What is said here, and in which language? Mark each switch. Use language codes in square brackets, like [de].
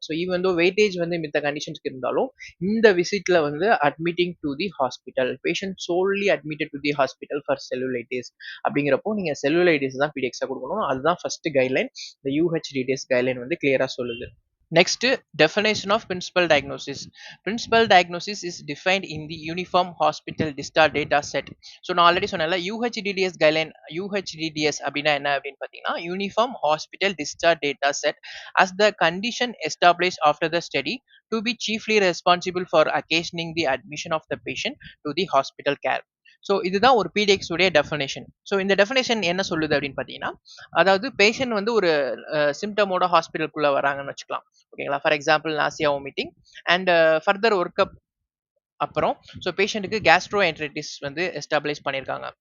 [ta] So even though weightage வந்து மித்த கண்டிஷன்ஸ்க்கு இருந்தாலும் இந்த விசிட்ல வந்து admitting to the hospital, patient solely admitted to the hospital for cellulitis அப்படிங்கிறப்போ நீங்க செல்லுலைட்டிஸ் தான் பிடிஎக்ஸா கொடுக்கணும். அதுதான் ஃபர்ஸ்ட் கைட்லைன். இந்த யூஹெச்டிடிஎஸ் கைட்லைன் வந்து கிளியரா சொல்லுது. [en] Next, definition of principal diagnosis. Principal diagnosis is defined in the Uniform Hospital Discharge Data Set. [ta] So நான் ஆல்ரெடி சொன்னேன்ல யூஹெச்டிடிஎஸ் கைட்லைன். யூஹெச்டிடிஎஸ் அப்படின்னா என்ன அப்படின்னு பார்த்தீங்கன்னா [en] Uniform hospital discharge data set as the condition established after the study to be chiefly responsible for occasioning the admission of the patient to the hospital care. [ta] So இதுதான் ஒரு பிடிஎக்ஸ் உடைய definition. So இந்த definition என்ன சொல்லுது அப்படின்னு பார்த்தீங்கன்னா, அதாவது patient வந்து ஒரு சிம்டமோட ஹாஸ்பிட்டலுக்குள்ள வராங்கன்னு வச்சுக்கலாம். ஓகேங்களா, for example nausea vomiting and further work up அப்புறம் ஸோ பேஷண்ட்டுக்கு கேஸ்ட்ரோஎன்ட்ரைட்டிஸ் வந்து எஸ்டாப்ளிஷ் பண்ணியிருக்காங்க.